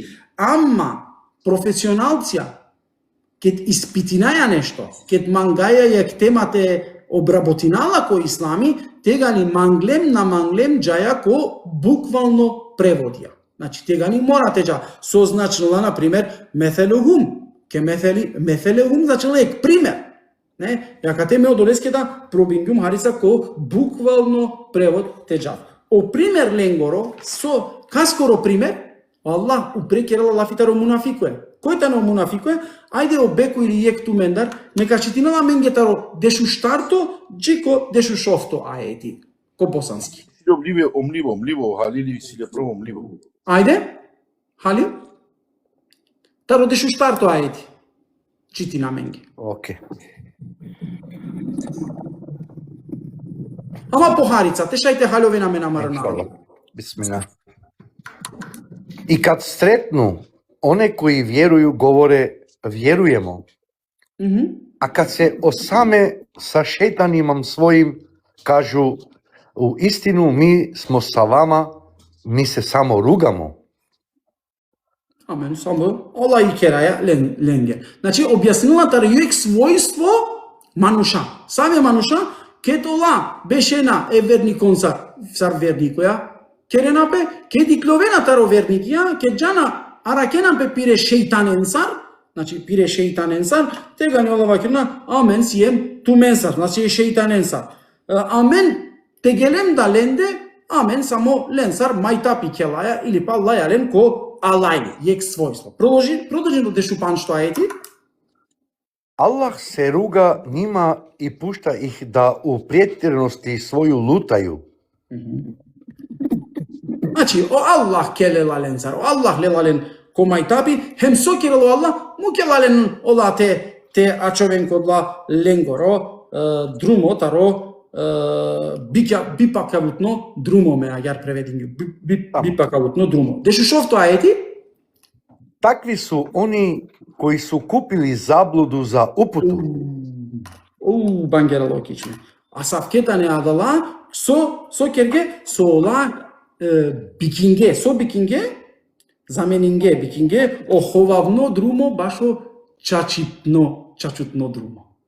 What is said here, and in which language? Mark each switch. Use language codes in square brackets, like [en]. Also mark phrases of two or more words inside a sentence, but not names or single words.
[rom] Ама професионалција кет испитинаја нешто, кет мангаја јак темате обработинала кој ислами, тега ни манглем на манглем джаја ко буквално преводија. Значи, тега ни морате джа созначнала, например, мефелухум. Ке мефелухум значи лек пример. Не, јака те ме одолеске да пробингум хариса ко [mk] буквално превод [rom] теджа. О пример ленгоро, со каскоро пример, Аллах упрекерала лафитаро мунафикуе. Кој тано мунафикуе? Ајде обеку или јек ту мендар, нека читинала менгетаро дешу штарто, джико дешу шофто аети. Ко босански. Омливо, халили си ле прво омливо. Ајде, хали? Таро дешу штарто аети. Читина менге. Океј. Ама похарица, те шајте халјове на мена марна. [bs] Бисмилlah. И кад сретну оне кои вјеруju говоре вјерујемо, а кад се осаме са шејтанимам својим, кажу у истину ми смо са вама, ми се само ругамо. [rom] Амен, само ола и кераја ленге. Значи, објаснила тар јуек својство мануша. Саме мануша, кетола бешена е верникон сар верникоја, керенапе, ке дикловена таро верникија, ке джана аракенапе пире шејтаненсар, значи пире шејтаненсар, тега не олава кирна, амен сием туменсар, значи е шејтаненсар. Амен тегелем да ленде, амен само ленсар мајтапи келаја или па лајален ко алајли, јек својство. [mk] Продолжи до [rom] дешупан што аети. [bs] Аллах се руга нима и пушта их да у претирности своју лутају. [rom] Значи, о Аллах келела ленсар, о Аллах лелален ко мајтапи, хем со келело Аллах, му келален ола те ачовен кодла ленгоро, друмо таро, бипакавутно друмо ме агар преведингу, бипакавутно друмо. Дешу шофто аети? [bs] Такви су они кои су купили заблуду за упуту. [rom] Бангера логично. А савкетане адала со керге со ола бикинге, со бикинге, заменинге бикинге, оховавно друмо башо чачутно друмо.